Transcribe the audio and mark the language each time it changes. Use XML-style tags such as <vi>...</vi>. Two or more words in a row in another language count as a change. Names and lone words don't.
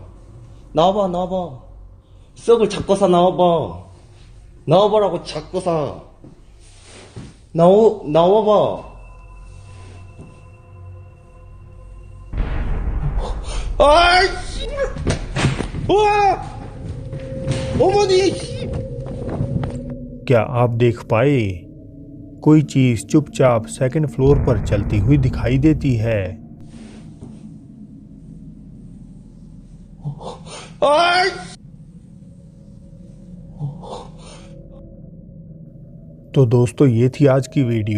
<ko>나와봐. 썩을 잡고사 나와봐. 나와봐라고 잡고사. 나와봐. 아이씨! 와! 어머니!</ko> <hi>क्या आप देख पाए? कोई चीज चुपचाप सेकंड फ्लोर पर चलती हुई दिखाई देती है। तो दोस्तों ये थी आज की वीडियो।</hi>